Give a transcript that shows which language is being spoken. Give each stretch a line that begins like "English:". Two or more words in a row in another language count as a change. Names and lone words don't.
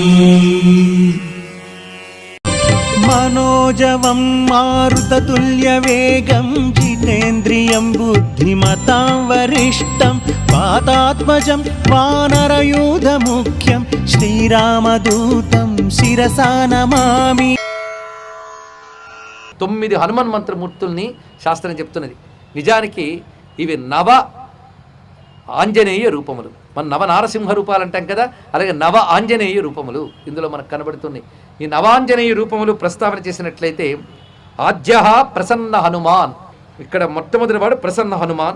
Sanskrit: मनोजवं मारुततुल्यवेगं जितेन्द्रियं बुद्धिमतां वरिष्ठं वातात्मजं वानरयूथमुख्यं श्रीरामदूतं शिरसा नमामि।
Telugu: 9 హనుమన్ మంత్రమూర్తుల్ని శాస్త్రం చెప్తున్నది. నిజానికి ఇవి నవ ఆంజనేయ రూపములు. మన నవ నారసింహ రూపాలు అంటాం కదా, అలాగే నవ ఆంజనేయ రూపములు ఇందులో మనకు కనబడుతున్నాయి. ఈ నవాంజనేయ రూపములు ప్రస్తావన చేసినట్లయితే ఆద్య ప్రసన్న హనుమాన్, ఇక్కడ మొట్టమొదటి వాడు ప్రసన్న హనుమాన్.